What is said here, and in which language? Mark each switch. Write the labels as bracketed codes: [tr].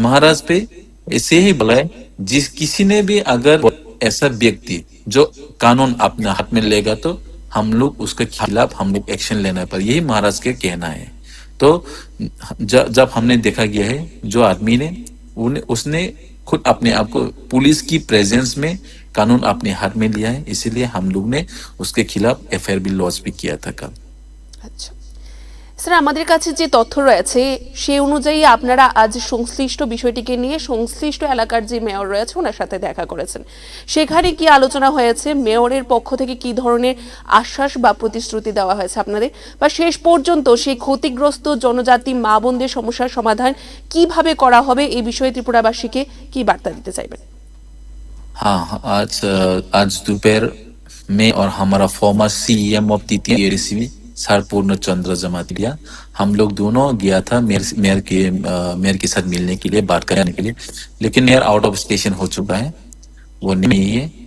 [hi] महाराज पे ऐसे ही बोला है, जिस किसी ने भी अगर ऐसा व्यक्ति जो कानून अपने हाथ में लेगा तो हम लोग उसके खिलाफ हम लोग एक्शन लेना पर, यही महाराज के कहना है। तो जब हमने देखा गया है, जो आदमी ने उसने खुद अपने आप को पुलिस की प्रेजेंस में कानून अपने हाथ में लिया है, इसीलिए हम लोग ने उसके खिलाफ एफआईआर भी लॉन्च भी किया था कल। [bn] আচ্ছা স্যার, আমাদের কাছে যে তথ্য রয়েছে সে অনুযায়ী আপনারা আজ সংশ্লিষ্ট বিষয়টিকে নিয়ে সংশ্লিষ্ট এলাকার যে মেয়র রয়েছে ওনার সাথে দেখা করেছেন। সেখানে কি আলোচনা হয়েছে? মেয়রের পক্ষ থেকে কি ধরনের আশ্বাস বা প্রতিশ্রুতি দেওয়া হয়েছে আপনাদের, বা শেষ পর্যন্ত সেই ক্ষতিগ্রস্ত জনজাতি মা বোনদের সমস্যার সমাধান কিভাবে করা হবে এই বিষয়ে ত্রিপুরাবাসীকে কি বার্তা দিতে চাইবেন? [hi] हाँ, आज दोपहर में और हमारा [en] former CM of TTRCB [hi] सर पूर्ण चंद्र जमातिया, हम लोग दोनों गया था मेयर के साथ मिलने के लिए, बात करने के लिए। लेकिन मेयर [en] out of station [hi] हो चुका है, वो नहीं है।